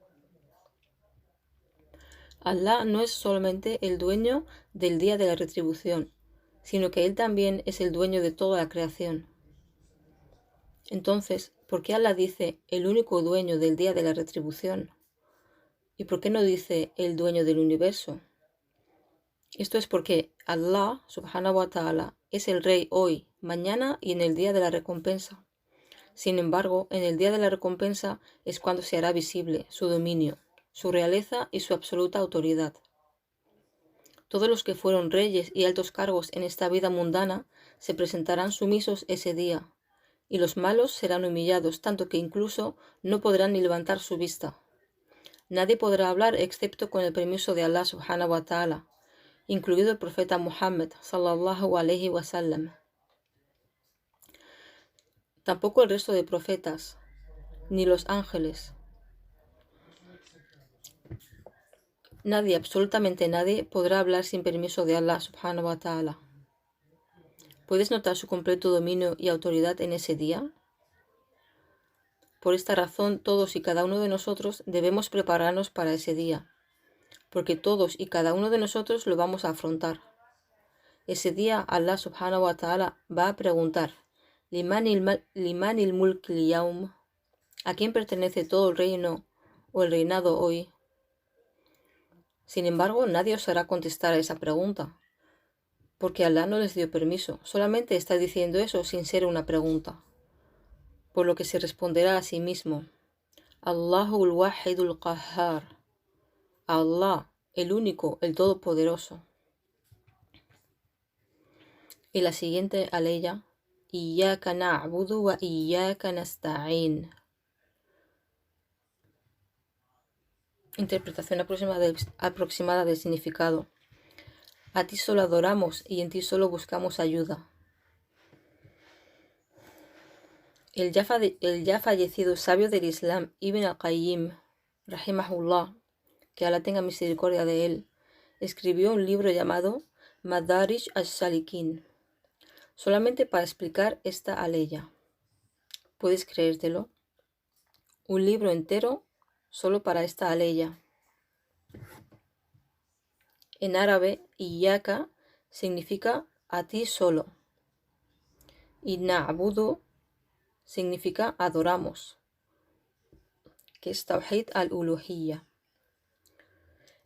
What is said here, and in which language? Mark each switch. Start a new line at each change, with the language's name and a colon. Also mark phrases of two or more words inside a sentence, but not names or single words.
Spanish: Allah no es solamente el dueño del día de la retribución, sino que Él también es el dueño de toda la creación. Entonces, ¿por qué Allah dice el único dueño del día de la retribución? ¿Y por qué no dice el dueño del universo? Esto es porque Allah,
Arabic: سبحانه وتعالى,
Spanish: es el rey hoy, mañana y en el día de la recompensa. Sin embargo, en el día de la recompensa es cuando se hará visible su dominio, su realeza y su absoluta autoridad. Todos los que fueron reyes y altos cargos en esta vida mundana se presentarán sumisos ese día, y los malos serán humillados tanto que incluso no podrán ni levantar su vista. Nadie podrá hablar excepto con el permiso de Allah
Arabic: سبحانه وتعالى,
Spanish: incluido el profeta Muhammad
Arabic: صلى الله عليه وسلم.
Spanish: Tampoco el resto de profetas, ni los ángeles. Nadie, absolutamente nadie, podrá hablar sin permiso de Allah
Arabic: سبحانه وتعالى.
Spanish: ¿Puedes notar su completo dominio y autoridad en ese día? Por esta razón, todos y cada uno de nosotros debemos prepararnos para ese día, porque todos y cada uno de nosotros lo vamos a afrontar. Ese día Allah
Arabic: سبحانه وتعالى
Spanish: va a preguntar:
Arabic: لمن الملك اليوم,
Spanish: ¿a quién pertenece todo el reino o el reinado hoy? Sin embargo, nadie osará contestar a esa pregunta, porque Allah no les dio permiso, solamente está diciendo eso sin ser una pregunta. Por lo que se responderá a sí mismo:
Arabic: لله الواحد القهار الله,
Spanish: el único, el todopoderoso. Y la siguiente aleya,
Arabic: إياك نعبد وإياك نستعين.
Spanish: Interpretación aproximada del significado. A ti solo adoramos y en ti solo buscamos ayuda. El ya fallecido sabio del Islam, Ibn al-Qayyim, rahimahullah, que Allah tenga misericordia de él, escribió un libro llamado Madarij as-Salikin, solamente para explicar esta aleya. ¿Puedes creértelo? Un libro entero solo para esta aleya. En árabe, Iyyaka significa a ti solo, y Na'budu significa adoramos, que es
Arabic: توحيد الألوهية.